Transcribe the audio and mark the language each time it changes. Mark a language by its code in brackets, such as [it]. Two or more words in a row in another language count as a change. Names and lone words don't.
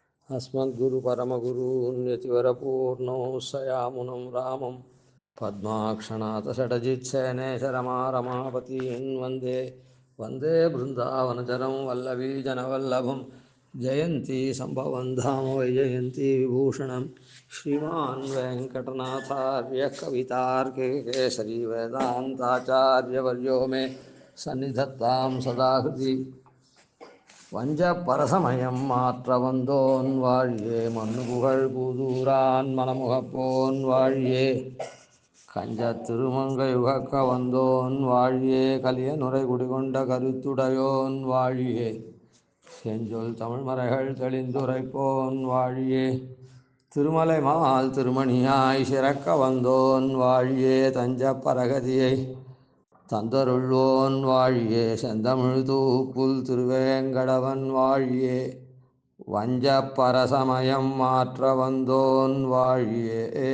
[sa] अस्मद्गुरुपरमगुरून्यतिवरपूर्णौ सयामुनं रामं पद्माक्षनाथषडजित्सेनेशरमारमापतीन् वन्दे वन्दे बृन्दावनचरं वल्लवीजनवल्लभं जयन्ती सम्भवं धाम वैजयन्ती विभूषणं श्रीमान् वेङ्कटनाथार्य कवितार्के केसरी वेदान्ताचार्यवर्यो मे सन्निधत्तां सदा हृदि [ta] வஞ்ச பரசமயம் மாற்ற வந்தோன் வாழியே மண்ணுபுகழ் பூதூரான் மலமுகப்போன் வாழியே கஞ்ச திருமங்கை உகக்க வந்தோன் வாழியே கலிய நுரை குடிகொண்ட கருத்துடையோன் வாழியே செஞ்சொல் தமிழ்மறைகள் தெளிந்துரைப்போன் வாழியே திருமலை மால் திருமணியாய் சிறக்க வந்தோன் வாழியே தஞ்ச பரகதியை தந்தருள்வோன் வாழியே செந்தமிழ் தூப்புல் திருவேங்கடவன் வாழியே வஞ்ச பரசமயம் மாற்ற வந்தோன் வாழியே.